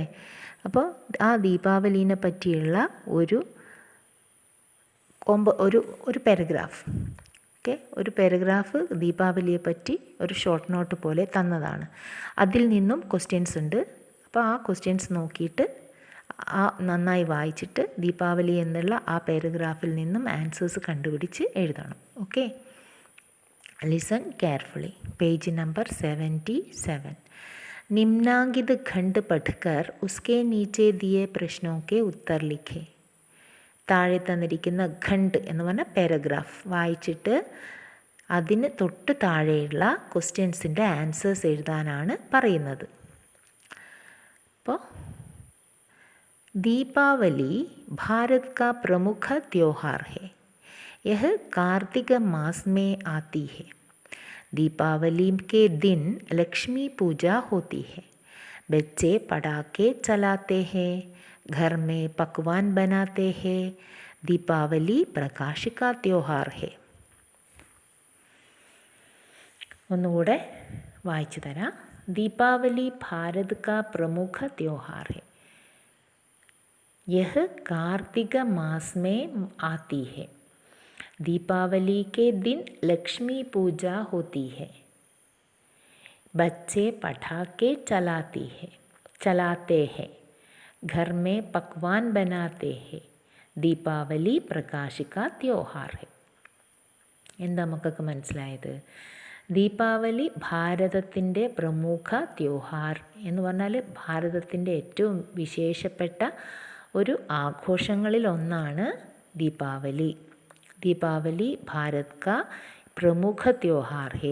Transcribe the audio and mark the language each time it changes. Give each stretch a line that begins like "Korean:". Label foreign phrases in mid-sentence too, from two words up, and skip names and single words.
Malayalam: അപ്പോൾ ആ ദീപാവലിനെ പറ്റിയുള്ള ഒരു പാരഗ്രാഫ്, ഓക്കെ, ഒരു പാരഗ്രാഫ് ദീപാവലിയെ പറ്റി ഒരു
English: short note
Malayalam: പോലെ തന്നതാണ്. അതിൽ നിന്നും ക്വസ്റ്റ്യൻസ് ഉണ്ട്. അപ്പോൾ ആ ക്വസ്റ്റ്യൻസ് നോക്കിയിട്ട് നന്നായി വായിച്ചിട്ട് ദീപാവലി എന്നുള്ള ആ പാരഗ്രാഫിൽ നിന്നും ആൻസേഴ്സ് കണ്ടുപിടിച്ച് എഴുതണം.
English: Okay, listen carefully. Page number 77.
Hindi: निम्नांकित खंड पढ़कर उसके नीचे दिए प्रश्नों के उत्तर लिखे.
Malayalam: താഴെ തന്നിരിക്കുന്ന ഖണ്ഡ് എന്ന് പറഞ്ഞ പാരഗ്രാഫ് വായിച്ചിട്ട് അതിന് തൊട്ട് താഴെയുള്ള ക്വസ്റ്റ്യൻസിൻ്റെ ആൻസേഴ്സ് എഴുതാനാണ് പറയുന്നത്.
Hindi: അപ്പോൾ दीपावली भारत का प्रमुख त्योहार है. यह कार्तिक मास में आती है. दीपावली के दिन लक्ष्मी पूजा होती है. बच्चे पटाखे चलाते हैं, घर में पकवान बनाते हैं. दीपावली प्रकाश का त्योहार है.
Malayalam: ഒന്നുകൂടെ വായിച്ചു തരാം.
Hindi: दीपावली भारत का प्रमुख त्योहार है. यह कार्तिक मास में आती है. दीपावली के दिन लक्ष्मी पूजा होती है. बच्चे पटाखे चलाते हैं, घर में पकवान बनाते हैं. दीपावली प्रकाश का त्योहार है.
Malayalam: എന്താ മക്കൾക്ക് മനസ്സിലായത്? ദീപാവലി ഭാരതത്തിൻ്റെ പ്രമുഖ ത്യോഹാർ എന്ന് പറഞ്ഞാൽ ഭാരതത്തിൻ്റെ ഏറ്റവും വിശേഷപ്പെട്ട ഒരു ആഘോഷങ്ങളിൽ ഒന്നാണ് ദീപാവലി.
Hindi: दीपावली भारत का प्रमुख त्योहार है.